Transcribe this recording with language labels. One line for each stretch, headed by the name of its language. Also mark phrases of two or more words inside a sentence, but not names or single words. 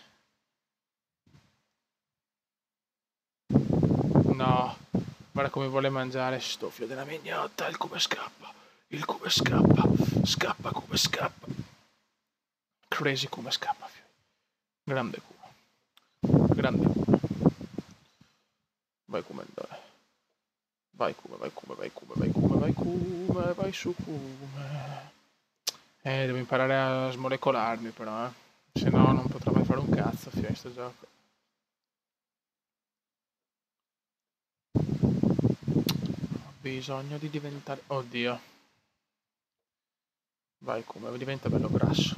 Italian: No, guarda come vuole mangiare sto figlio della mignotta, il come scappa. Il come scappa. Scappa come scappa. Crazy come scappa, figlio. Grande Kuma. Grande Kuma. Vai Kumendore. Vai Kuma, vai Kuma, vai Kuma, vai Kuma, vai Kuma, vai su Kuma. Devo imparare a smolecolarmi però, se no non potrò mai fare un cazzo a sto gioco. Ho bisogno di diventare... Oddio. Vai Kuma, diventa bello grasso.